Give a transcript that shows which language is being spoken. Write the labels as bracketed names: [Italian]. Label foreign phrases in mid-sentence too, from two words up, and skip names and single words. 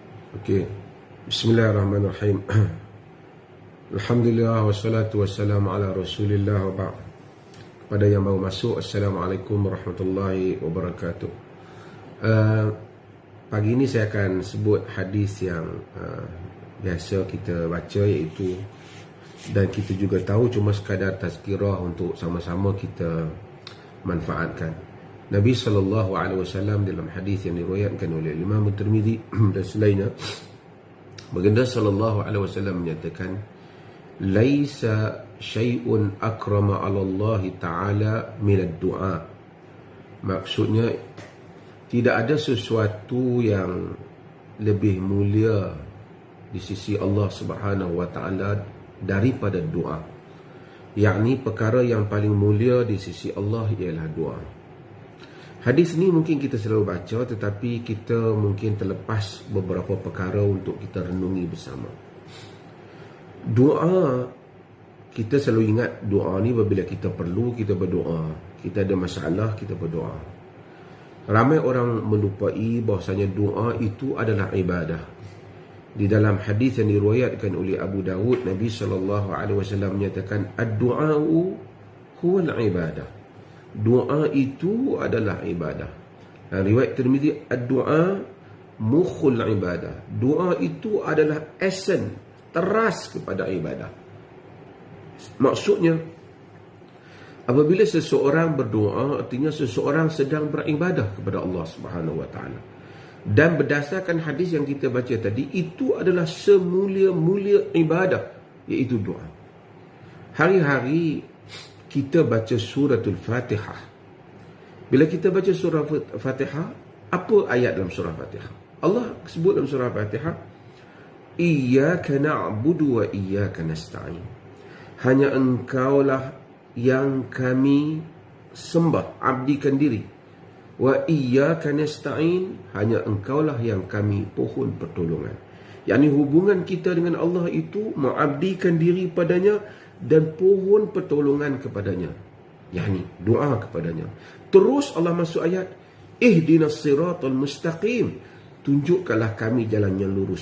[Malay] Okey. [Arabic] بسم الله الرحمن الرحيم. الحمد لله والصلاة والسلام على رسول الله وبعد. [Malay] Kepada yang baru masuk, [Arabic] السلام عليكم ورحمة الله وبركاته. [Malay] Pagi ini saya akan sebut hadis yang biasa kita baca, iaitu, dan kita juga tahu, cuma sekadar tazkirah untuk sama-sama kita manfaatkan. Nabi SAW dalam hadis yang diriwayatkan oleh Imam Tirmizi dan selainnya, baginda SAW menyatakan, [Arabic] ليس شيء أكرم على الله تعالى من الدعاء. [Malay] Maksudnya, tidak ada sesuatu yang lebih mulia di sisi Allah [Arabic] سبحانه وتعالى [Malay] daripada doa. Yakni perkara yang paling mulia di sisi Allah ialah doa. Hadis ni mungkin kita selalu baca, tetapi kita mungkin terlepas beberapa perkara untuk kita renungi bersama. Doa, kita selalu ingat doa ni apabila kita perlu, kita berdoa. Kita ada masalah, kita berdoa. Ramai orang melupai bahawasanya doa itu adalah ibadah. Di dalam hadis yang diriwayatkan oleh Abu Dawud, Nabi SAW menyatakan, [Arabic] الدعاء هو العبادة. [Malay] Doa itu adalah ibadah. [Arabic] Riwayat Tirmizi, الدعاء مخ العبادة. [Malay] Doa itu adalah esen, teras kepada ibadah. Maksudnya, apabila seseorang berdoa, artinya seseorang sedang beribadah kepada Allah [Arabic] سبحانه وتعالى. [Malay] Dan berdasarkan hadis yang kita baca tadi, itu adalah semulia-mulia ibadah, iaitu doa. Hari-hari kita baca suratul Fatihah. Bila kita baca surah Fatihah, apa ayat dalam surah Fatihah? Allah sebut dalam surah Fatihah, [Arabic] إياك نعبد وإياك نستعين. [Malay] Hanya engkaulah yang kami sembah, abdikan diri. [Arabic] وإياك نستعين, [Malay] hanya engkaulah yang kami pohon pertolongan. yakni hubungan kita dengan Allah itu mengabdikan diri padanya dan pohon pertolongan kepadanya, yakni doa kepadanya. Terus Allah masuk ayat, [Arabic] اهدنا الصراط المستقيم, [Malay] tunjukkanlah kami jalan yang lurus.